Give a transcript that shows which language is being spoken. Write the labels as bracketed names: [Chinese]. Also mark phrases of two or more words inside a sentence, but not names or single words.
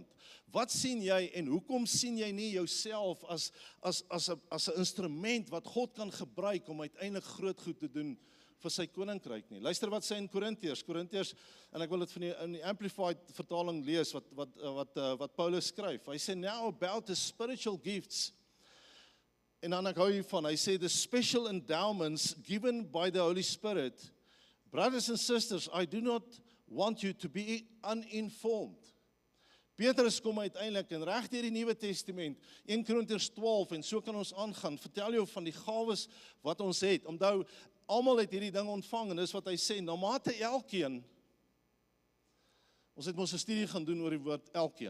[Afrikaans] Wat sien jy, en hoekom sien jy nie jouself as 'n instrument wat God kan gebruik om uiteindelik groot goed te doen vir sy koninkryk nie? Luister wat sê in Korintiërs, en ek wil dit in die Amplified vertaling lees, wat Paulus skryf. Hy sê, [English] now about the spiritual gifts, [Afrikaans] En dan ek hou hiervan, hy sê, [English] the special endowments given by the Holy Spirit, brothers and sisters, I do not want you to be uninformed. [Afrikaans] Petrus kom uiteindelik en reg deur die Nuwe Testament, 1 Korintiërs 12 en so kan ons aangaan, vertel jou van die gawes wat ons het. Onthou, almal het hierdie ding ontvang en dis wat hy sê, na mate elkeen, ons het mos 'n studie gaan doen oor die woord elkeen.